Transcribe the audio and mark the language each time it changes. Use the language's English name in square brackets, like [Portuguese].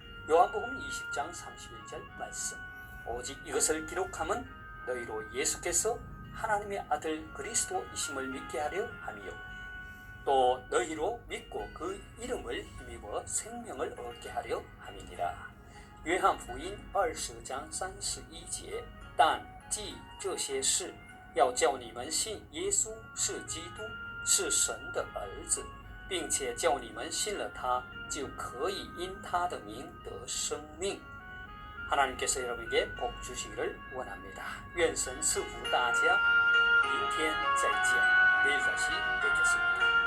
[Korean] 요한복음 20장 31절 말씀. 오직 이것을 기록함은 너희로 예수께서 하나님의 아들 그리스도이심을 믿게 하려 함이요 또 너희로 믿고 그 이름을 힘입어 생명을 얻게 하려 함이니라. [Chinese] 约翰福音20章31节但记这些事要叫你们信耶稣是基督是神的儿子并且叫你们信了他就可以因他的名得生命。 [Korean] 하나님께서 여러분에게 복 주시기를 원합니다. [Chinese] 愿神赐福大家。明天再见。 [Korean] 내일 다시 뵙겠습니다.